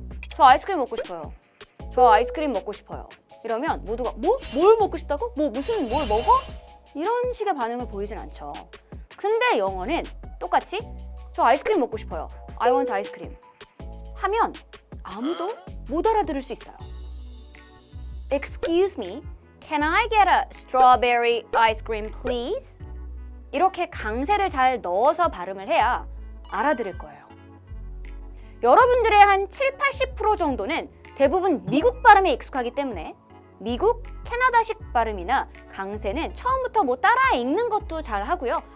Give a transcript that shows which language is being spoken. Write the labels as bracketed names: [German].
[Korean] 저 아이스크림 먹고 싶어요. 저 아이스크림 먹고 싶어요. 이러면 모두가 뭐? 뭘 먹고 싶다고? 뭐 무슨 뭘 먹어? 이런 식의 반응을 보이진 않죠. 근데 영어는 똑같이 저 아이스크림 먹고 싶어요. [English] I want [Korean] 아이스크림 하면 아무도 못 알아들을 수 있어요. [English] Excuse me, can I get a strawberry ice cream please? [Korean] 이렇게 강세를 잘 넣어서 발음을 해야 알아들을 거예요. 여러분들의 한 70-80% 정도는 대부분 미국 발음에 익숙하기 때문에 미국, 캐나다식 발음이나 강세는 처음부터 뭐 따라 읽는 것도 잘 하고요.